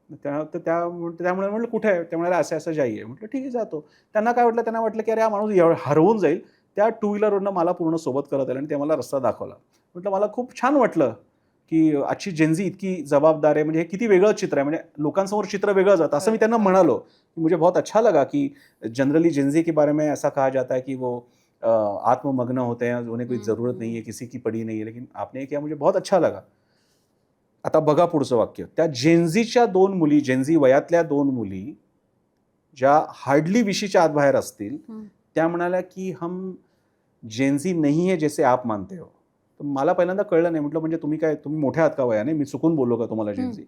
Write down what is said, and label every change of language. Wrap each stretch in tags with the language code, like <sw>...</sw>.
<mr>त्यामुळे म्हटलं कुठे आहे? त्यामुळे असं असं जाई आहे. म्हटलं ठीक आहे जातो. त्यांना काय वाटलं, त्यांना वाटलं की अरे हा माणूस हरवून जाईल, त्या टू व्हीलरवरनं मला पूर्ण सोबत करत आले आणि ते मला रस्ता दाखवला. म्हटलं मला खूप छान वाटलं की आजची जेनझी इतकी जबाबदार आहे, म्हणजे हे किती वेगळं चित्र आहे, म्हणजे लोकांसमोर चित्र वेगळं जातं असं मी त्यांना म्हणालो.</mr> <hi>मुझे बहुत अच्छा लगा कि जनरली जेनजी के बारे में ऐसा कहा जाता है कि वो आत्ममग्न होते हैं, उन्हें कोई ज़रूरत नहीं है, किसी की पड़ी नहीं है, लेकिन आपने ये किया मुझे बहुत अच्छा लगा.</hi> <mr>आता बघा पुढचं वाक्य. त्या जेनझीच्या 2 मुली, जेनझी वयातल्या 2 मुली ज्या हार्डली 20च्या आत बाहेर असतील, त्या म्हणाल्या की</mr> <hi>हम जेनझी नहीं है जैसे आप मानते हो.</hi> <mr>तर मला पहिल्यांदा कळलं नाही. म्हटलं म्हणजे तुम्ही काय, तुम्ही मोठ्या आहात का वयाने? मी चुकून बोललो का तुम्हाला जेनझी?</mr>